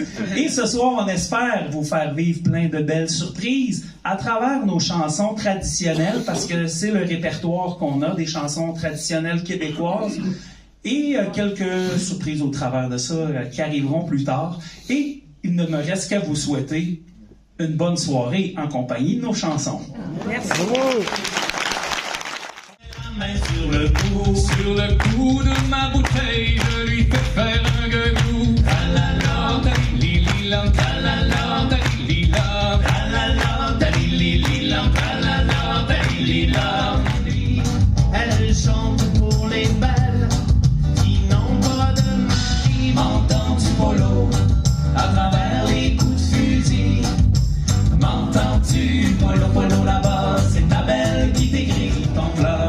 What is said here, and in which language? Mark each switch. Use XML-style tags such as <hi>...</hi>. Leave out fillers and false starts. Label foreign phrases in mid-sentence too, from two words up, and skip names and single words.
<fr>Et ce soir, on espère vous faire vivre plein de belles surprises à travers nos chansons traditionnelles, parce que c'est le répertoire qu'on a, des chansons traditionnelles québécoises, et quelques surprises au travers de ça qui arriveront plus tard. Et il ne me reste qu'à vous souhaiter une bonne soirée en compagnie de nos chansons. Merci. Sur le cou de ma bouteille, je lui fais faire un gueugou. Talala, talililam, talala, talililam, talala, talililam, talala, talililam. Elle chante pour les belles qui n'ont pas de mari. M'entends-tu, Polo, à travers les coups de fusil? M'entends-tu, Polo, Polo, là-bas, c'est ta belle qui t'écrit ton fleur.</fr>